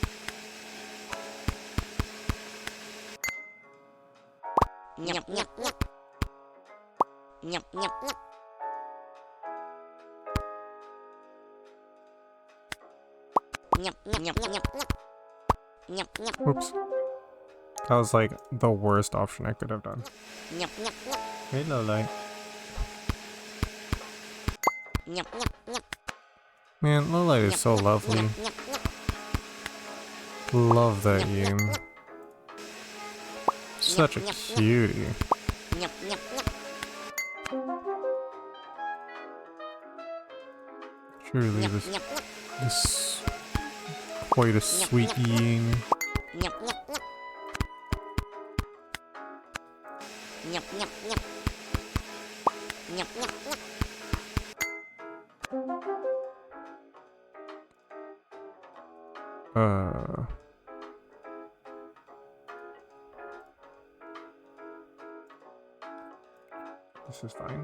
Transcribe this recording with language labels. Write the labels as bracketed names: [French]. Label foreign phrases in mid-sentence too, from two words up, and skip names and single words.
[English] Nyap nyap nyap. Nyap nyap nyap. Nyap nyap nyap nyap nyap. Nyap nyap. Oops. That was like the worst option I could have done. Nyap, nyap, nyap. Hey, Lolai. Nyap, nyap, nyap. Man, Lolai is so lovely. Nyap, nyap, nyap. Love that Nyap, game. nyap, Such a nyap, nyap. cutie. Nyap, nyap, nyap. Surely Nyap, this nyap, nyap. is quite a sweet eating. Nyap, nyap, nyap. Nyap, nyap, nyap. Nyap, nyap, nyap. This is fine.